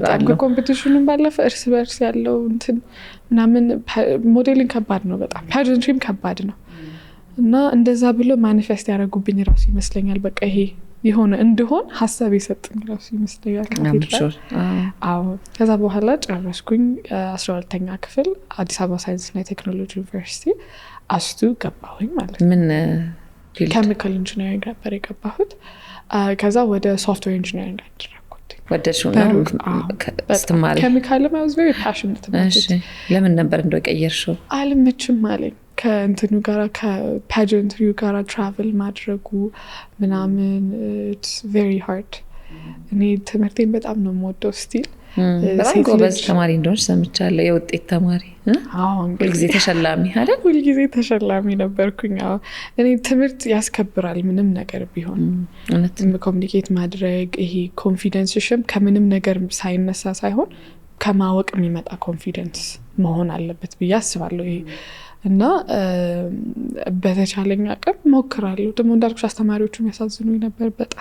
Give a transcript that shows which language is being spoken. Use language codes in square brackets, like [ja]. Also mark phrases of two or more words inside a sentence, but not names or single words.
[am] በጣም ኮምፒቲሽኑን ባለፈ እርስ በርስ ያለው እንትን ምናምን ሞዴሊንግ ከባድ ነው በጣም ፓጀንትሪም ከባድ ነው እና እንደዛ ብሎ ማኒፌስት ያደረጉብኝ ራሱ ይመስለኛል በቃ ይሄ የሆነ እንደሆን ሐሳብ የሰጠኝ ራሱ ይመስለኛል አዎ ከዛ በኋላ ጨረስኩኝ 12ኛ ክፍል አዲስ አበባ ሳይንስና ቴክኖሎጂ ዩኒቨርሲቲ አስቱ ገባሁኝ ማለት ምን ኬሚካል ኢንጂነሪንግ ነበር የገባሁት ከዛ ወደ ሶፍትዌር ኢንጂነሪንግ አደረኩት ወደሽው ነው ስትማሪ [en] ኬሚካል I was very passionate about it [am] ለምን ነበር እንደው ቀየርሽው አልመችም አለኝ ከእንትኑ ጋር ከፓጀንትሪው ጋር ትራቨል ማድረጉ ምናምን [en] it's very hard [am] እኔ ትምህርቴን በጣም ነው የምወደው ስቲል በጣም ጎበዝ ተማሪ እንደሆነሽ ሰምቻለሁ የውጤት ተማሪ ሁልጊዜ ተሸላሚ አይደል ሁልጊዜ ተሸላሚ ነበርኩኝ እኔ ትምህርት ያስከብራል ምንም ነገር ቢሆን እውነትም ኮሚኒኬት ማድረግ ይሄ ኮንፊደንስሽም ከምንም ነገር ሳይነሳ ሳይሆን ከማወቅ የሚመጣ ኮንፊደንስ መሆን አለበት ብዬ አስባለሁ ይሄ እና በተቻለኝ አቅም ሞክራለሁ ደግሞ እንዳልኩሽ አስተማሪዎቹም ያሳዝኑኝ ነበር በጣም